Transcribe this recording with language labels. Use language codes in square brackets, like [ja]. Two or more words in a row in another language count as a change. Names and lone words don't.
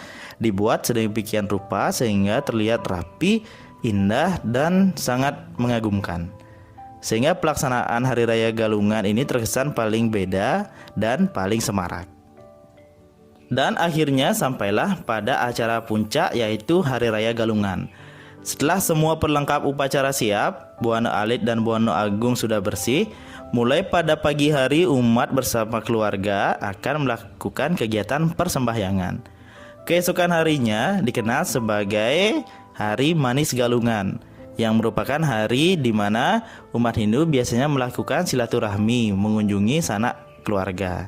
[id] Dibuat sedemikian rupa sehingga terlihat rapi, indah, dan sangat mengagumkan, sehingga pelaksanaan Hari Raya Galungan ini terkesan paling beda dan paling semarak. Dan akhirnya sampailah pada acara puncak, yaitu Hari Raya Galungan. Setelah semua perlengkap upacara siap, Buana Alit dan Buana Agung sudah bersih, mulai pada pagi hari umat bersama keluarga akan melakukan kegiatan persembahyangan. Keesokan harinya dikenal sebagai Hari Manis Galungan, yang merupakan hari di mana umat Hindu biasanya melakukan silaturahmi, mengunjungi sanak keluarga.